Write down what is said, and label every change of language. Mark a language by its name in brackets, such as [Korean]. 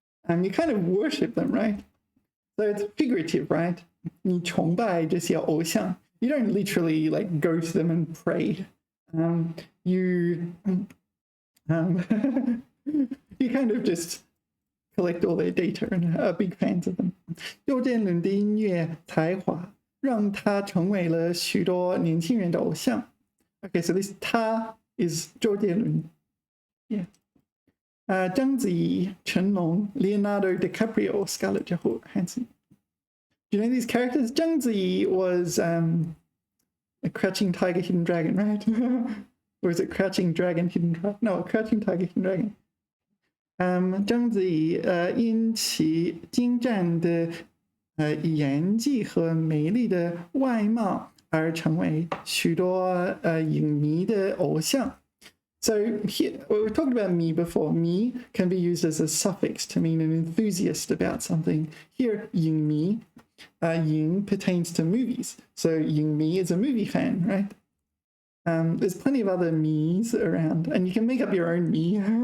[English] You kind of worship them, right? So it's figurative, right? [Chinese] 你崇拜这些偶像. [English] You don't literally like go to them and pray. You kind of just collect all their data and are big fans of them. [Chinese] 周杰伦的音乐才华让他成为了许多年轻人的偶像. [English] Okay, so this 他 is 周杰伦. Yeah. 章子怡、成龙、Leonardo DiCaprio, Scarlett Johansson. Do you know these characters? 章子怡 was a Crouching Tiger, Hidden Dragon, right? Or is it Crouching Dragon, Hidden Dragon? No, Crouching Tiger, Hidden Dragon. [Chinese] 章子怡因其精湛的演技和美丽的外貌而成为许多影迷的偶像. [English] So here, we talked about me before. Me can be used as a suffix to mean an enthusiast about something. Here, 影迷, 影 pertains to movies. So 影迷 is a movie fan, right? There's plenty of other me's around, and you can make up your own me.